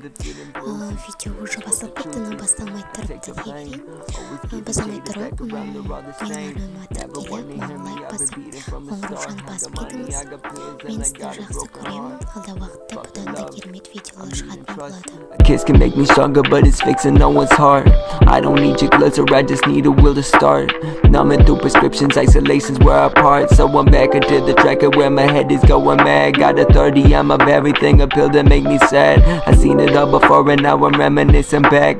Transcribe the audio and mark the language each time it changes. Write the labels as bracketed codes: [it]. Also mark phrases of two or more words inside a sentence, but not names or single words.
[kk] Видео уже басталып кетті, но басталмай тұрыпты дейін. Басталмай тұрып, менің арнайыма келіп, маған лайк басып, қоңыраушаны басып кетіңіз. Мен сізді жақсы көремін. Алда уақытта бұдан да керемет видеолар шығатын болады. [en] Kiss can make me stronger, but it's fixing no one's heart. I don't need your glitter, I just need a will to start. Numbing through prescriptions, isolation's where I part. So I'm back into the tracker where my head is going mad. Got a 30, I'm of everything, a pill to make me sad. I seen it all before and now I'm reminiscing back.